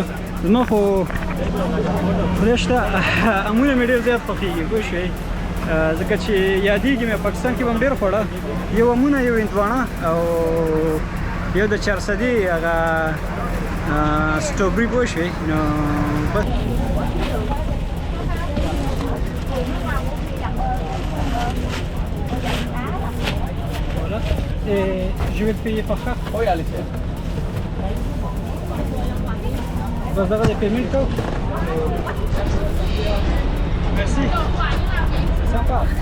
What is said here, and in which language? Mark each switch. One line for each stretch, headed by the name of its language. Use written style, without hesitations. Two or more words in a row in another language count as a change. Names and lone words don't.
Pashto: زما خو خدای شته امونه مې ډېر زیات خوښېږي پوه شوې ځکه چې یادېږي مې پاکستان کې به هم ډېر خوړه یو امونه یو هندواڼه او یو د چارسدي هغه سټروبري پوه شوې نو بس
French: je vais te payer par carte. Oui, allez-y. Vous avez des paiements? Merci. C'est sympa.